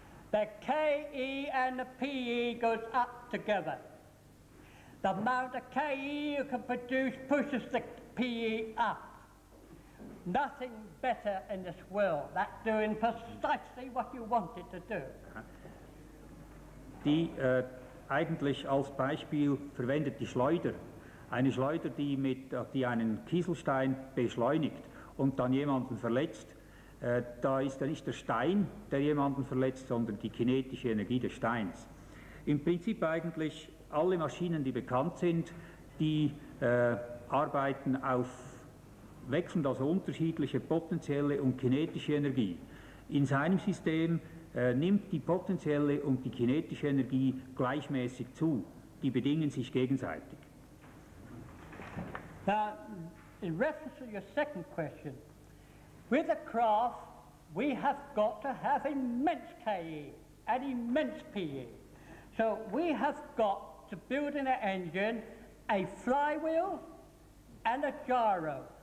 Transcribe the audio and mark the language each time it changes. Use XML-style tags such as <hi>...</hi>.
<en>The KE and the PE goes up together. The amount of KE you can produce pushes the PE up. Nothing better in this world. That's doing precisely what you want it to do.</en> <de>Die eigentlich als Beispiel verwendet die Schleuder. Eine Schleuder, die einen Kieselstein beschleunigt und dann jemanden verletzt. Da ist ja nicht der Stein, der jemanden verletzt, sondern die kinetische Energie des Steins. Im Prinzip eigentlich alle Maschinen, die bekannt sind, die arbeiten auf wechselnd, also unterschiedliche potenzielle und kinetische Energie. In seinem System nimmt die potenzielle und die kinetische Energie gleichmäßig zu. Die bedingen sich gegenseitig.</de> <en>Now, in reference to your second question, with a craft, we have got to have immense KE and immense PE. So we have got to build in an engine a flywheel and a gyro.</en>